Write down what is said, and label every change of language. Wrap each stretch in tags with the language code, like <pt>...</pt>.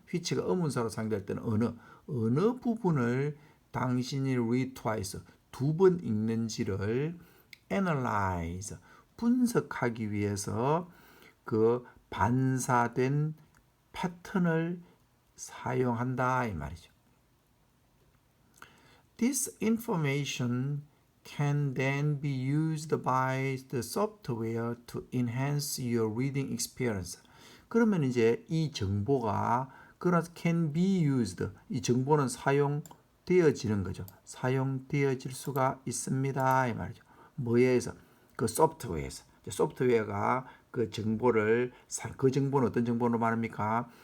<ko>which가 의문사로 사용될 때는 어느 부분을 당신이</ko> <en>read twice,</en> <ko>두 번 읽는지를 analyze, 분석하기 위해서 그 반사된 패턴을 사용한다 이 말이죠.</ko> <en>This information can then be used by the software to enhance your reading experience.</en> <ko>그러면 이제 이 정보가</ko> <en>can be used,</en> <ko>이 정보는 사용되어지는 거죠. 사용되어질 수가 있습니다 이 말이죠. 뭐에 의해서? 그 소프트웨어에서. 소프트웨어가 그 정보를, 그 정보는 어떤 정보로 말합니까?</ko>